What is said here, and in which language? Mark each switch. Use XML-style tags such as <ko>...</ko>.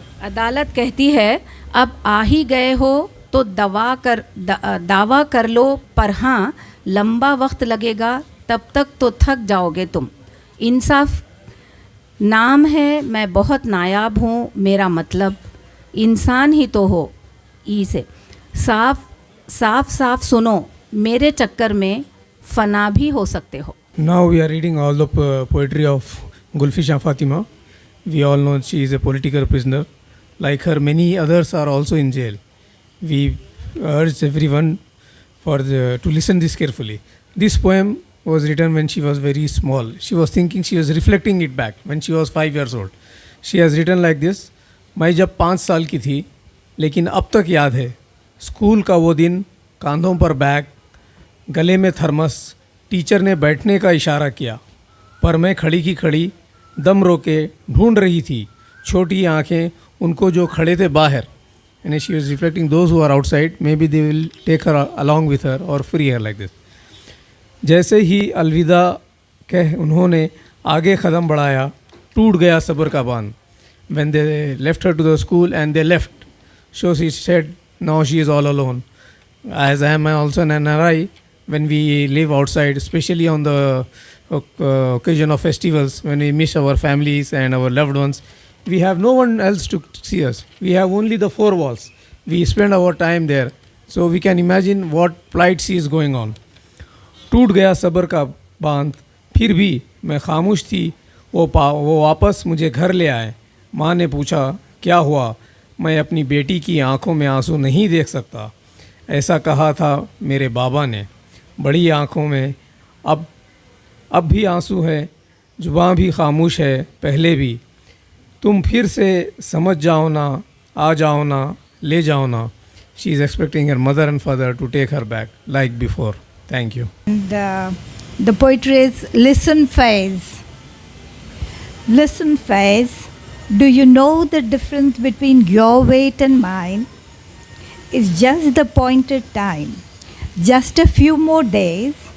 <hi>अदालत कहती है अब आ ही गए हो तो दावा कर लो, पर हाँ लंबा वक्त लगेगा, तब तक तो थक जाओगे तुम। इंसाफ नाम है, मैं बहुत नायाब हूँ, मेरा मतलब इंसान ही तो हो। ई से साफ सुनो, मेरे चक्कर में फ़ना भी हो सकते हो।</hi> <en>Now we are reading all the poetry of Gulfisha Fatima. We all know she is a political prisoner. Like her, many others are also in jail. We urge everyone to listen this carefully. This poem was written when she was very small. She was thinking, she was reflecting it back when she was 5 years old. She has written like this:</en> <hi>मैं जब 5 साल की थी, लेकिन अब तक याद है स्कूल का वो दिन, कांधों पर बैग, गले में थर्मस, टीचर ने बैठने का इशारा किया, पर मैं खड़ी की खड़ी दम रोके ढूंढ रही थी छोटी आंखें उनको जो खड़े थे बाहर।</hi> <en>And she was reflecting those who are outside, maybe they will take her along with her or free her like this.</en> <hi>जैसे ही अलविदा कह उन्होंने आगे कदम बढ़ाया, टूट गया सब्र का बांध।</hi> <en>When they left her to the school and they left, so she said now she is all alone. As I am also an NRI, when we live outside, especially on the occasion of festivals, when we miss our families and our loved ones, we have no one else to see us. We have only the 4 walls. We spend our time there. So we can imagine what plight she is going on.</en> <hi>टूट गया सब्र का बांध, फिर भी मैं खामोश थी, वो वापस मुझे घर ले आए। माँ ने पूछा क्या हुआ, मैं अपनी बेटी की आंखों में आंसू नहीं देख सकता, ऐसा कहा था मेरे बाबा ने। बड़ी आंखों में अब भी आंसू है, जुबां भी खामोश है पहले भी, तुम फिर से समझ जाओ ना, आ जाओ ना, ले जाओ ना।</hi> <en>She is expecting her mother and father to take her back like before. Thank you. And the poetry is Listen Faiz. Listen Faiz, do you know the difference between your wait and mine? It's just the pointed time, just a few more days.</en>